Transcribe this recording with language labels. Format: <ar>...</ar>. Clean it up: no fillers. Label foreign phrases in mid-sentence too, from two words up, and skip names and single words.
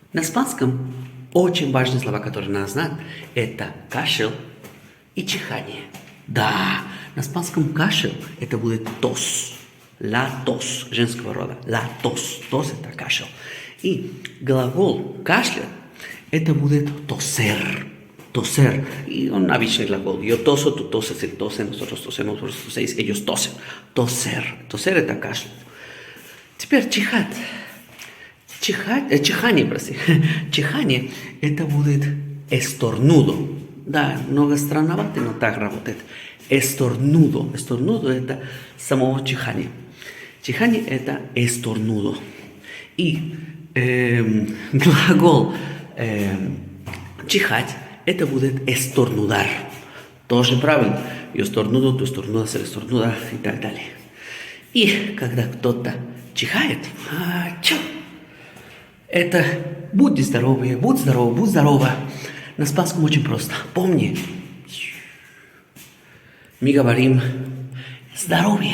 <ru>На испанском очень важные слова, которые надо знать, это кашель и чихание. Да, на испанском кашель это будет тос.</ru> <es>La tos,</es> <ru>женского рода.</ru> <es>La tos.</es> <ru>Тос это кашель. И глагол кашля это будет тосер.</ru> <es>Toser. Y un</es> <ru>обычный глагол.</ru> <es>Yo toso, tú toses, él tose, nosotros tosemos, vosotros toséis, ellos tosen. Toser. Toser</es> <ru>это кашлять. Теперь чихать. Чихание, прости. Чихание это будет estornudo. Да, много странновато, но так работает.</ru> <es>Estornudo. Estornudo</es> <ru>это самого чихания. Чихание это estornudo. И глагол чихать это будет estornudar. Тоже правильно.</ru> <es>Yo estornudo, tú estornudas, él estornuda</es> <ru>и так далее. И когда кто-то чихает, это будь здоровы, будь здоров, будь здорова. На испанском очень просто. Помни, мы говорим здоровье.</ru>